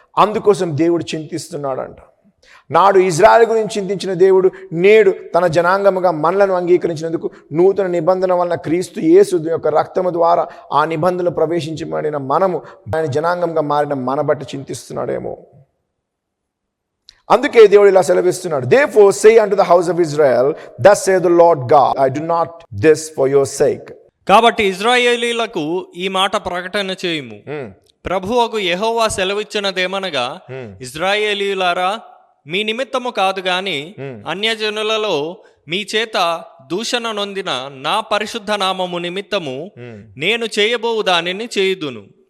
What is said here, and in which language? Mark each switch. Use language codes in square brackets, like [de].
[te] అందుకోసం దేవుడు చింతిస్తున్నాడంట. నాడు ఇజ్రాయెల్ గురించి చింతించిన దేవుడు నేడు తన జనాంగముగా మనలను అంగీకరించినందుకు నూతన నిబంధన వలన క్రీస్తు యేసు యొక్క రక్తము ద్వారా ఆ నిబంధనలు ప్రవేశించబడిన మనము ఆయన జనాంగంగా మారిన మన బట్టి చింతిస్తున్నాడేమో. అందుకే దేవుడు ఇలా సెలవిస్తున్నాడు, [en] Therefore say unto the house of Israel, thus saith the Lord God, I do not this for your sake. [te] కాబట్టి ఇశ్రాయేలీయులకు ఈ మాట ప్రకటన చేయుము. ప్రభువగు యెహోవా సెలవిచ్చినదేమనగా, ఇశ్రాయేలీయులారా, మీ నిమిత్తము కాదు గాని అన్యజనులలో మీ చేత దూషణ నొందిన నా పరిశుద్ధ నామము నిమిత్తము నేను చేయబోవు దానిని చేయుదును.